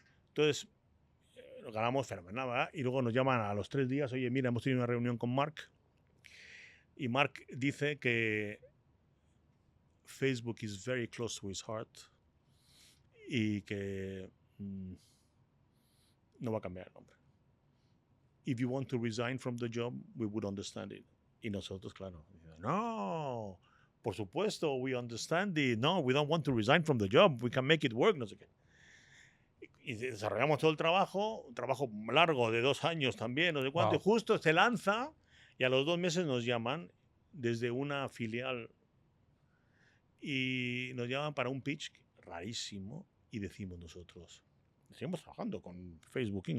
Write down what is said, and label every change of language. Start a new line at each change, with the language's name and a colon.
Spanish: Entonces, nos ganamos fenomenal, ¿verdad? Y luego nos llaman a los 3 días, oye, mira, hemos tenido una reunión con Mark y Mark dice que
English: Facebook is very close to his heart
Spanish: y que no va a cambiar el nombre.
English: If you want to resign from the job, we would understand it.
Spanish: Y nosotros, claro, no, por supuesto,
English: we understand it. No, we don't want to resign from the job. We can make it work,
Spanish: no sé qué. Y desarrollamos todo el trabajo, un trabajo largo de 2 años también, no sé cuánto.
English: Wow.
Spanish: Y justo se lanza y a los 2 meses nos llaman desde una filial y nos llaman para un pitch rarísimo y decimos nosotros, seguimos trabajando con Facebook Inc.